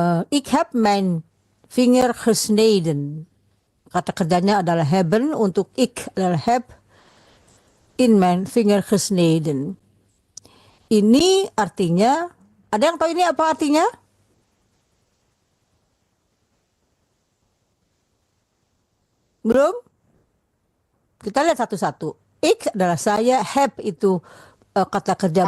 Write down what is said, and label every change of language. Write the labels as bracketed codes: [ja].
[nl] Ik heb mijn vinger gesneden. [id] Kata kerjanya adalah hebben, untuk ik adalah heb. [nl] In mijn vinger gesneden. [id] Ini artinya, ada yang tahu ini apa artinya? Belum? Kita lihat satu-satu. Ik adalah saya, heb itu kata kerja